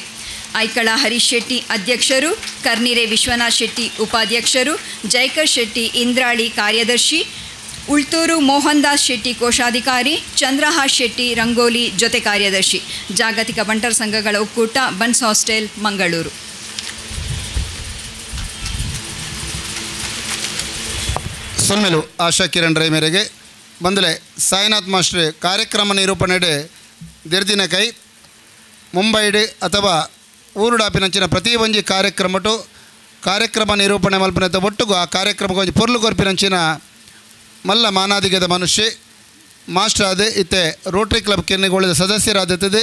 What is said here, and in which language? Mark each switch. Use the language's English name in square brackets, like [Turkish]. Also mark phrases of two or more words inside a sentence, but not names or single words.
[Kannada] ಐಕಳ ಹರೀಶ್ ಶೆಟ್ಟಿ ಅಧ್ಯಕ್ಷರು, ಕರ್ನಿರೆ ವಿಶ್ವನಾಥ್ ಶೆಟ್ಟಿ ಉಪಾಧ್ಯಕ್ಷರು, ಜೈಕರ್ ಶೆಟ್ಟಿ ಇಂದ್ರಾಳಿ ಕಾರ್ಯದರ್ಶಿ, ಉಳ್ತೂರು ಮೋಹನ್ ದಾಸ್ ಶೆಟ್ಟಿ ಕೋಶಾಧಿಕಾರಿ, ಚಂದ್ರಹಾಸ್ ಶೆಟ್ಟಿ ರಂಗೋಲಿ ಜೊತೆ ಕಾರ್ಯದರ್ಶಿ, ಜಾಗತಿಕ ಬಂಟರ ಸಂಘಗಳ ಒಕ್ಕೂಟ, ಬನ್ಸ್ ಹಾಸ್ಟೆಲ್, ಮಂಗಳೂರು. [Tulu] ಸೊನ್ಮೆಲು ಆಶಾ ಕಿರಣ್ ರೈ ಮೇರೆಗೆ ಬಂದಲೆ ಸಾಯಿನಾಥ್ ಮಾಸ್ಟರ್ ಕಾರ್ಯಕ್ರಮ ನಿರೂಪಣೆಡೆ ದಿರ್ದಿನ ಕೈ ಮುಂಬೈಡ್ ಅಥವಾ ಊರುಡಾಪಿನಂಚಿನ ಪ್ರತಿ ಒಂಜಿ ಕಾರ್ಯಕ್ರಮ ನಿರೂಪಣೆ ಮಲ್ಪನೆ ಒಟ್ಟುಗು ಆ ಕಾರ್ಯಕ್ರಮಕ್ಕೆ ಒಂಜಿ ಪೊರ್ಲು ಕೊರ್ಪಿನಂಚಿನ ಮಲ್ಲ ಮಾನಾದಿಗದ ಮನುಷ್ಯ ಮಾಸ್ಟರ್ ಆದ ಇತ್ತೆ ರೋಟರಿ ಕ್ಲಬ್ ಕೆನ್ನಿಗೋಳಿದ ಸದಸ್ಯರಾದತ್ತದೆ.